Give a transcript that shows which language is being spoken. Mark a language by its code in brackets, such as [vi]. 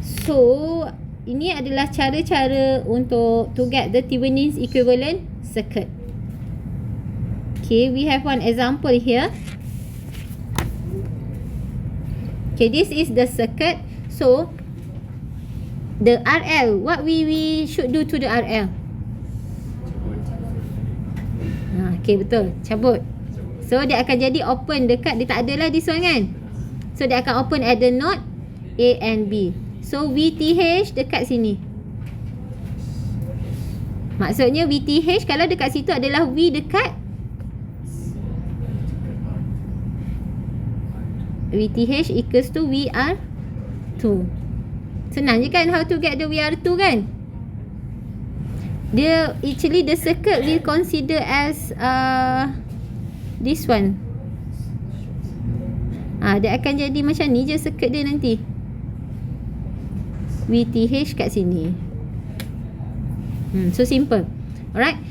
[en] So [ms] ini adalah cara-cara untuk [en] to get the Thevenin's equivalent circuit. Okay, we have one example here. Okay, this is the circuit. So the RL, what we should do to the RL? [ms] Okay, betul, cabut. So dia akan jadi open dekat, dia tak adalah [en] this one [ms] kan. So dia akan [en] open at the node A and B. [ms] So VTH dekat sini. Maksudnya VTH kalau dekat situ adalah V dekat VTH [en] equals to [ms] VR2. Senang je kan [en] how to get the [ms] VR2 kan. [en] Dia actually the circuit we consider as this one. [ms] Dia akan jadi macam ni je circuit dia nanti. [en] VTH [ms] kat sini. [en] So simple. Alright.